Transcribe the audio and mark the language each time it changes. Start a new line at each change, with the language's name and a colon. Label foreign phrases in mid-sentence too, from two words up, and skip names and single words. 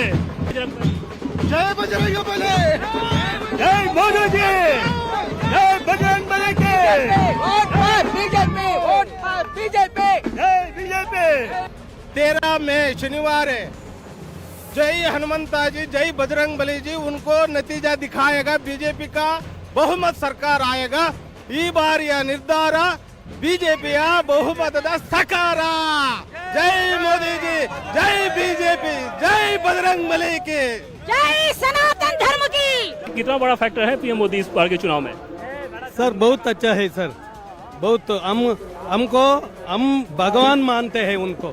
Hindi: जय बजरंग बली, जय मोदी जी, जय बजरंग बली के। बीजेपी, जय बीजेपी। 13 मई शनिवार है। जय हनुमंता जी, जय बजरंग बली जी, उनको नतीजा दिखाएगा। बीजेपी का बहुमत सरकार आएगा
Kannada: ಈ ಬಾರಿಯ ನಿರ್ಧಾರ ಬಿಜೆಪಿಯ ಬಹುಮತದ ಸಕಾರ।
Hindi: जय मोदी जी, जय बीजेपी, जय बजरंग बली की, जय सनातन धर्म की। कितना बड़ा फैक्टर है पीएम मोदी इस बार के चुनाव में? सर बहुत अच्छा है सर, बहुत। हम भगवान मानते हैं उनको।